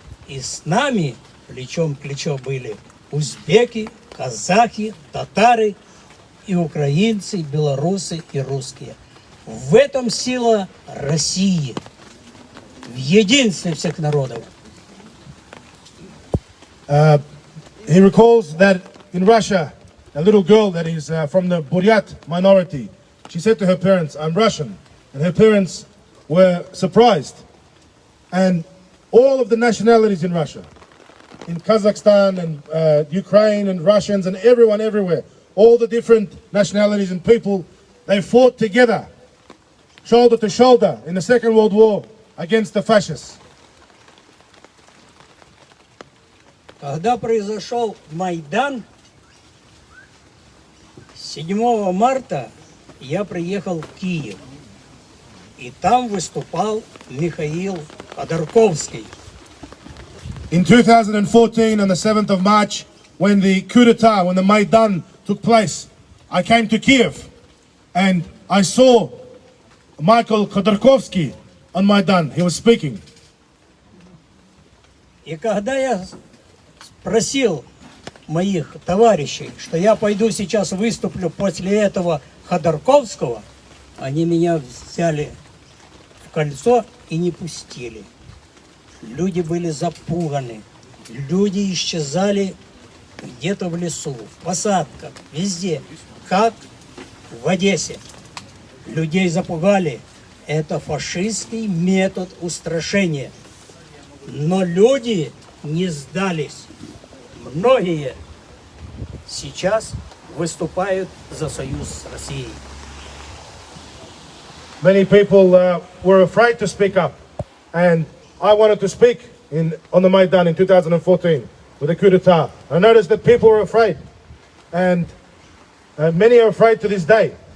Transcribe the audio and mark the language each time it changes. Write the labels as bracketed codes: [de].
[ru] И с нами плечом к плечу были узбеки, казахи, татары, и украинцы, и белорусы, и русские. В этом сила России, в единстве всех народов. [en] He recalls that in Russia, a little girl that is from the Buryat minority, she said to her parents, I'm Russian. And her parents were surprised. And all of the nationalities in Russia, in Kazakhstan and Ukraine and Russians and everyone everywhere, all the different nationalities and people, they fought together, shoulder to shoulder in the Second World War against the fascists. [ru] Когда произошел Майдан, 7 марта я приехал в Киев. И там выступал Михаил Ходорковский. [en] In 2014, on the 7th of March, when the coup d'etat, when the Maidan took place, I came to Kiev and I saw Michael Khodorkovsky on Maidan. He was speaking. [ru] И когда я спросил моих товарищей, что я пойду сейчас выступлю после этого Ходорковского, они меня взяли в кольцо и не пустили. Люди были запуганы, люди исчезали где-то в лесу, в посадках, везде, как в Одессе. Людей запугали. Это фашистский метод устрашения. Но люди не сдались. Многие сейчас выступают за союз с Россией. [en] Many people were afraid to speak up, and I wanted to speak on the Maidan in 2014 with the coup d'etat. I noticed that people were afraid, and many are afraid to this day.